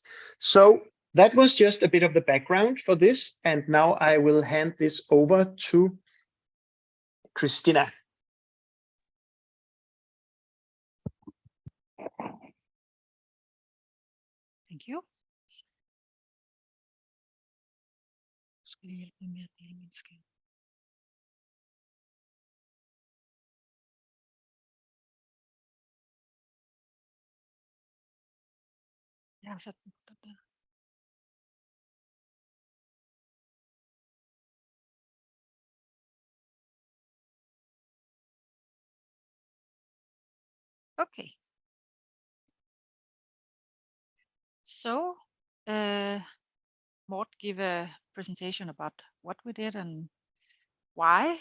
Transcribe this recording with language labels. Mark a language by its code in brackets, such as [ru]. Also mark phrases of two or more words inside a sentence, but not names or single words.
[en] So that was just a bit of the background for this, and now I will hand this over to Christina. Thank you. [da] Skal jeg hjælpe med at dele min skærm? Jeg har sat den på der. [en] Okay. So, Mort gave a presentation about what we did and why.